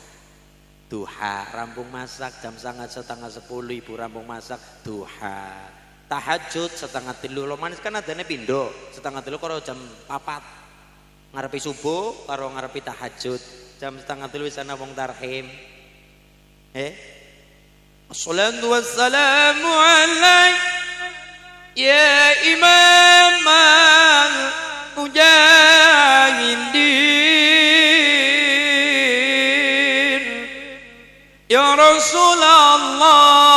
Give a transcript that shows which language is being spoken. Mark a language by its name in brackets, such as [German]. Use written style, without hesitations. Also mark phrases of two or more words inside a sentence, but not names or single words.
[Javanese] Duha rampung masak jam 9:30 ibu rampung masak duha. Tahajud 2:30 lo manis kan adane pindho 2:30 karo jam 4 ngarepi subuh karo ngarepi tahajud jam 2:30 wis ana wong tarhim [Arabic] الصلاة والسلام عليك يا إمام المجاهدين يا رسول الله.